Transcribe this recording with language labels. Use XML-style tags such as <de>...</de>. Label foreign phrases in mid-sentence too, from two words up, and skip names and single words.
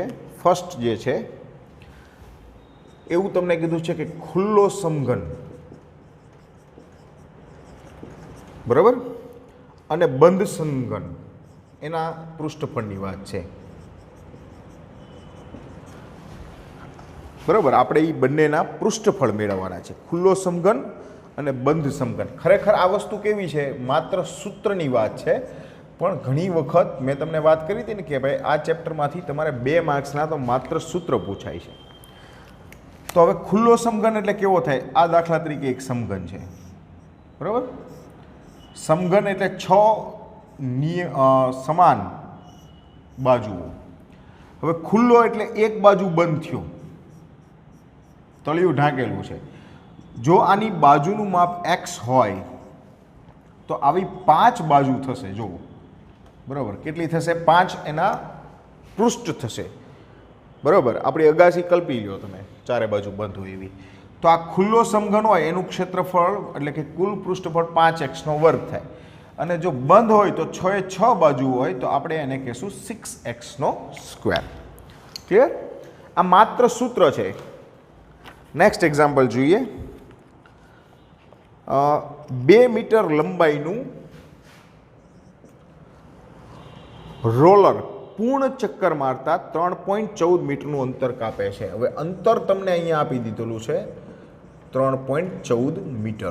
<gu>ફર્સ્ટ જે છે એવં તમને કીધું છે કિ ખુલ્લો સમઘન બરાબર અને બંધ સમઘન એના પૃષ્ઠફળની વાત છે બરાબર। આપણે ઈ બંનેના પૃષ્ઠફળ મેળવવાના છે, ખુલ્લો સમઘન અને બંધ સમઘન। ખરેખર આ વસ્તુ કેવી છે, માત્ર સૂત્રની વાત છે, પણ ઘણી વખત મેં તમને વાત કરી હતી ને કે ભાઈ આ ચેપ્ટરમાંથી તમારે 2 માર્ક્સના તો માત્ર સૂત્ર પૂછાય છે। તો હવે ખુલ્લો સમઘન એટલે કેવો થાય? આ દાખલા તરીકે એક સમઘન છે બરાબર। સમઘન એટલે 6 સમાન બાજુઓ। હવે ખુલ્લો એટલે એક બાજુ બંધ થયો, તળિયું ઢાંકેલું છે। જો આની બાજૂનુ માપ એક્સ હોય તો આવી 5 બાજૂ થશે। જો બરાબર કેટલી થશે? 5 એના પૃષ્ઠ થશે બરાબર। આપણી અગાસી કલ્પી લો તમે, ચારે બાજૂ બંધ હોય એવી। તો આ ખુલ્લો સમઘન હોય એનું ક્ષેત્રફળ એટલે કે કુલ પૃષ્ઠફળ 5x નો વર્ગ થાય અને જો બંધ હોય તો 6 એ 6 બાજુ હોય તો આપણે એને કહેશું 6x નો સ્ક્વેર। ક્લિયર? આ માત્ર સૂત્ર છે।</gu> <en>next example</en> <gu>જોઈએ। 2 મીટર લંબાઈનુ રોલર પૂર્ણ ચક્કર મારતા 3.14 મીટરનું અંતર કાપે છે। હવે અંતર તમને અહીંયા આપી દીધેલું છે 3.14 મીટર।</gu>